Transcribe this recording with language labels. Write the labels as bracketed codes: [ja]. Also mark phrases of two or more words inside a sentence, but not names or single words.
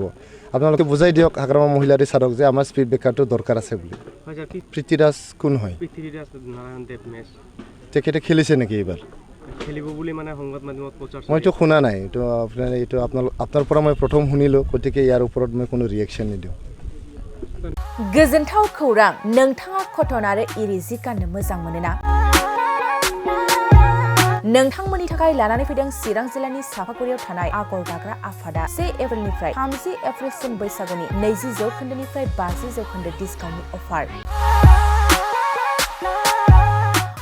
[as] আপোনালোকে বুজাই দিয়ক হাগ্ৰামা মহিলাৰী ছাৰক যে আমাৰ স্পীড ব্ৰেকাৰটো দৰকাৰ আছে বুলি। প্ৰীতিৰাজ কোন হয়? তেখেতে খেলিছে নেকি এইবাৰ? মইতো শুনা নাই। এইটো আপোনাৰ পৰা মই প্ৰথম শুনিলোঁ। গতিকে ইয়াৰ ওপৰত মই কোনো ৰিয়েকশ্যন নিদিওঁ। [brx] गोजोनथाव खौरां नोंथाङा कटन आरो इरि जि गाननो मोजां मोनोना? नोंथांमोननि थाखाय लानानै फैदों चिरां जिल्लानि सापागुरियाव थानाय आगर दाग्रा आफादा 1 एप्रिलनिफ्राय 30 एप्रिलसिम बैसागुनि 20% 50% डिसकाउन्टनि अफार।